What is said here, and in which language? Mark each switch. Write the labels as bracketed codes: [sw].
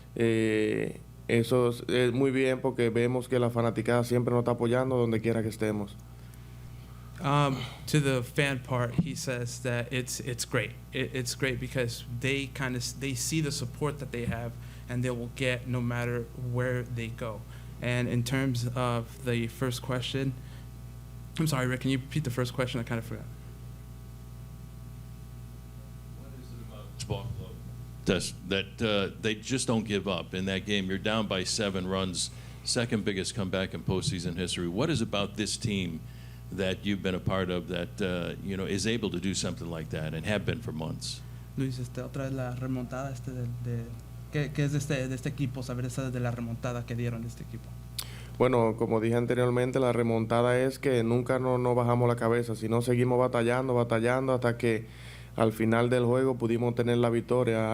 [es] Eso es muy bien, porque vemos que la fanaticada siempre nos está apoyando donde quiera que estemos. [en] To the fan part, he says that it's great. It's great because they see the support that they have, and they will get no matter where they go. And in terms of the first question, I'm sorry, Rick, can you repeat the first question? I kind of forgot. What is it about this ball club that they just don't give up in that game? You're down by 7 runs, second biggest comeback in postseason history. What is about this team that you've been a part of that is able to do something like that and have been for months? [es] Luis, otra vez la remontada ¿qué es de este equipo? Saber esa de la remontada que dieron de este equipo. Bueno, como dije anteriormente, la remontada es que nunca no bajamos la cabeza, sino seguimos batallando hasta que al final del juego pudimos tener la victoria.